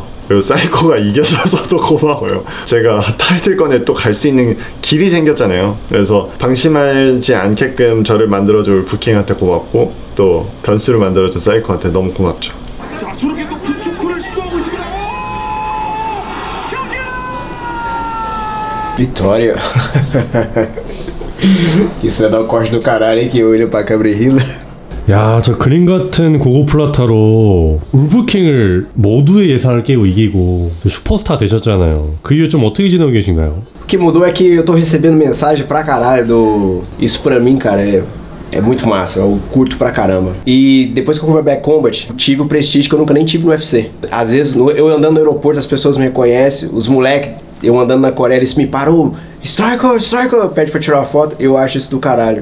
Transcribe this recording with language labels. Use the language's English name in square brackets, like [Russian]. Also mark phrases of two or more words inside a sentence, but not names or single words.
[Korean] 그리고 사이코가 이겨줘서도 고마워요. 제가 타이틀권에 또 갈 수 있는 길이 생겼잖아요. 그래서 방심하지 않게끔 저를 만들어준 울프킹한테 고맙고 또 변수를 만들어준 사이코한테 너무 고맙죠. 자, 저렇게 또 빈초크를 시도하고 있습니다. [Portuguese] Vitória. Isso vai dar um corte do caralho, hein? Que eu olho pra câmera e rio. [Korean] 야, 저 그림 같은 고고 플라타로 울프킹을 모두의 예상을 깨고 이기고 슈퍼스타 되셨잖아요. 그 이후 좀 어떻게 지내고 계신가요? [Portuguese] O que mudou é que eu tô recebendo mensagem pra caralho Isso pra mim, cara, é muito massa, eu curto pra caramba. E depois que eu fui pra Black Combat, tive o prestígio que eu nunca nem tive no UFC. Às vezes, eu andando no aeroporto, as pessoas me reconhecem, os moleques, eu andando na Coreia, eles me param, Striker, pede pra tirar uma foto, eu acho isso do caralho.